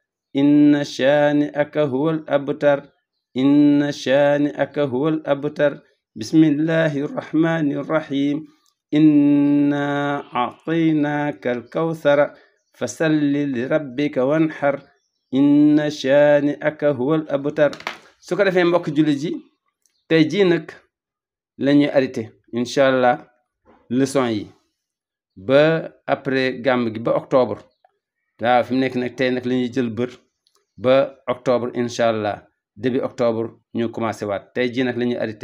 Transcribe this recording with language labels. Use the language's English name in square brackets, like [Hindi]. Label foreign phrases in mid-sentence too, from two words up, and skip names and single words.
[Arabic] بسم الله الرحمن الرحيم. إنا أعطيناك الكوثر فصل لربك وانحر. إن شانئك هو الأبتر. [Wolof] su ko defee mbokk jullit ji tey jii nag la ñuy arrêté [Arabic] إن شاء الله [Wolof] leçon yi ba après gàmm gi ba octobre. waaw fi mu nekk nag tey nag la ñuy jël bër ba octobre [Arabic] إن شاء الله [French] début octobre [Wolof] ñu commencé waat tey jii nag la ñuy arrêté.